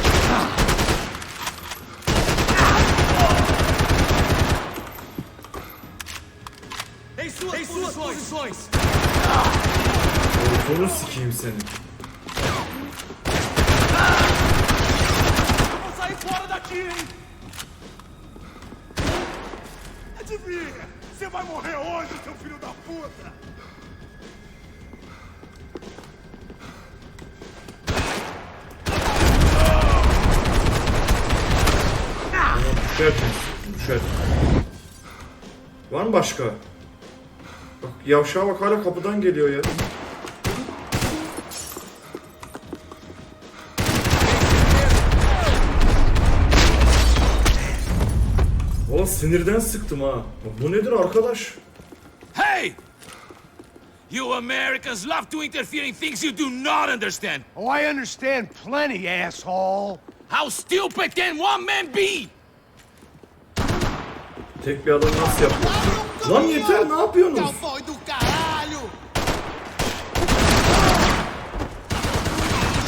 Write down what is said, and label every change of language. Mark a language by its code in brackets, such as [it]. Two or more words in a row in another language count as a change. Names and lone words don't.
[pt] Em suas posições. [tr] Sonu sikeyim seni. [pt] Vamos sair fora daqui, hein? Adivinha? Você vai morrer hoje, seu filho da puta! [tr] Düşer. Var mı başka? Bak yavşağa bak hala kapıdan geliyor ya. Valla sinirden sıktım ha. Bu nedir arkadaş? Hey! [en] You Americans love to interfere in things you do not understand. Oh, I understand plenty, asshole. How stupid can one man be? [tr] Tek bir adam nasıl yapıyor? Lan yeter, ne yapıyorsunuz? [pt] Cowboy do caralho.